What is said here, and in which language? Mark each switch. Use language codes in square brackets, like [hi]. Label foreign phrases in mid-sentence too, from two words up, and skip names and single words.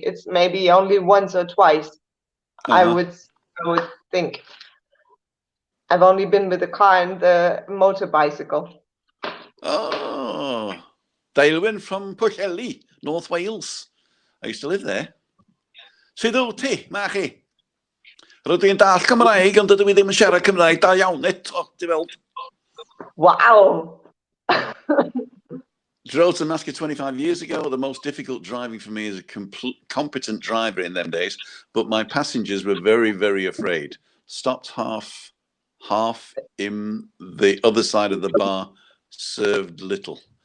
[en] It's maybe only once or twice. I would think. I've only been with the car and the motor bicycle. Oh, Dailwyn from Pwllheli, North Wales. I used to live there. [cy] Sut wyt ti, Machi? Rydw i'n dall Cymraeg, ond dydw i ddim yn siarad Cymraeg da iawn eto, ti weld. [en] Wow. Drove to Masca 25 years ago. The most difficult driving for me as a competent driver in them days, but my passengers were very, very afraid. Stopped half in the other side of the bar, served little.